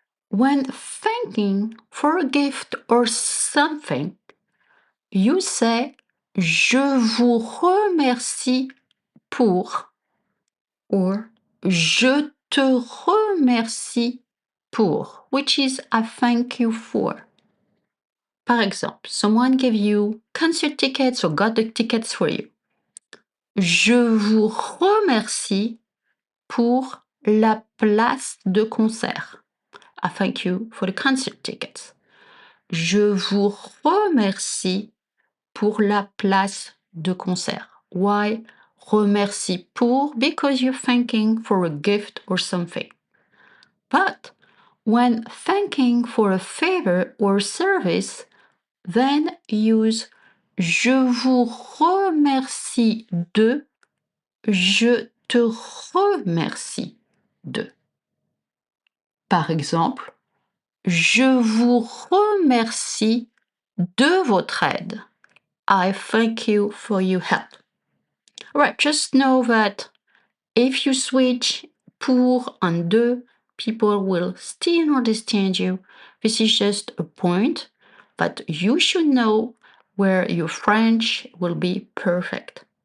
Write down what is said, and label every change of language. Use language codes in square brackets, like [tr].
[en] When thanking for a gift or something, you say [fr] je vous remercie pour [en] or je te remercie pour, which is I thank you for. [fr] Par exemple, [en] someone gave you concert tickets or got the tickets for you. [fr] Je vous remercie pour la place de concert. [en] I thank you for the concert tickets. [fr] Je vous remercie pour la place de concert. [en] Why remercie pour? Because you're thanking for a gift or something. But when thanking for a favor or service, then use [fr] je vous remercie de, [en] je te remercie de. [fr] Par exemple, je vous remercie de votre aide. [en] I thank you for your help. Right, just know that if you switch pour and de, people will still understand you. This is just a point that you should know where your French will be perfect.